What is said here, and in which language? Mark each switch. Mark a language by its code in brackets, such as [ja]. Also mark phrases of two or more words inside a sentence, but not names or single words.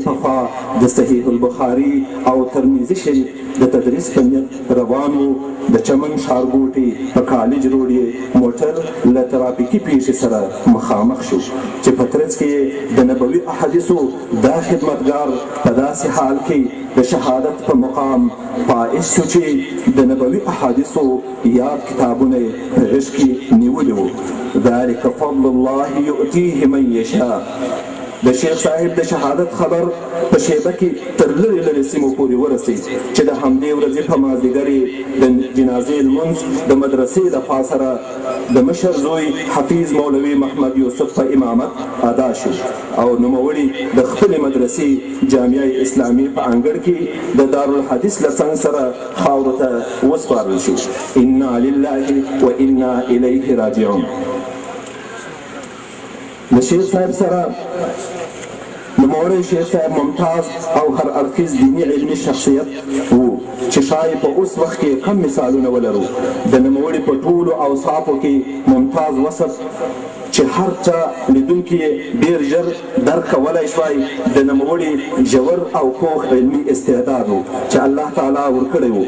[ps] په خوا د صحیح البخاري او ترمذي شریف د تدریس په نیت روان و د چمن ښارګوټي په کالج روډ یې موټر له ترافیکي پیښې سره مخامخ شو چې په ترڅ کې د نبوي احادیثو دا خدمتګار په داسې حال کې د شهادت په مقام فائز شو چې د نبوي احادیثو یاد کتابونه یې په غېږ کې نیولي وو. [ar] ذلك فضل الله يؤتيه من يشاء. [ps] د شیخ صاحب د شهادت خبر په شیبه کې تر لرې لرې سیمو پورې ورسید چې د همدې ورځې په مازدیګر یې د جنازې لمونځ د مدرسې د خوا سره د مشر زوی حفیظ مولوي محمد یوسف په امامت ادا شو او نوموړي د خپلې مدرسې جامعه اسلامي په انګړ کې د دارالحدیث له څنګ سره خاورو ته وسپارل شو. [ar] انا لله و انا الیه راجعون. [ps] د شیخ صاحب سره نوموړی شیخ صاحب ممتاز او هر اړخیز دیني علمي شخصیت و چې شاید په اوس وخت کې کم مثالونه ولرو. د نوموړي په ټولو اوصافو کې ممتاز وصف چې هر چا لیدونکي ډېر ژر درک کولی شوای د نوموړي ژور او پوخ علمي استعداد و چې الله تعالی ورکړی و.